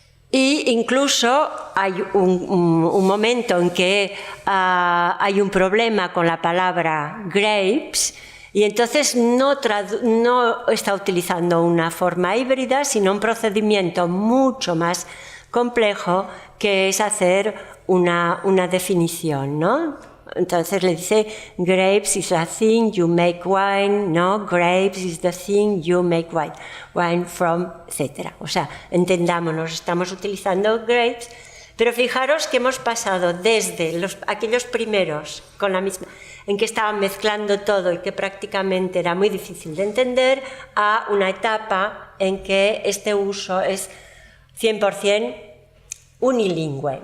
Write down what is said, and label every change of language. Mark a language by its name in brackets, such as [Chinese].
[Spanish] Y incluso hay un momento en que hay un problema con la palabra grapes y entonces no está utilizando una forma híbrida, sino un procedimiento mucho más complejo, que es hacer una definición, ¿no? Entonces le dice, [English] grapes is a thing you make wine, no, grapes is the thing you make wine from, etc. [Spanish] O sea, entendámonos, estamos utilizando grapes, pero fijaros que hemos pasado desde aquellos primeros, con la misma, en que estaban mezclando todo y que prácticamente era muy difícil de entender, a una etapa en que este uso es 100% unilingüe.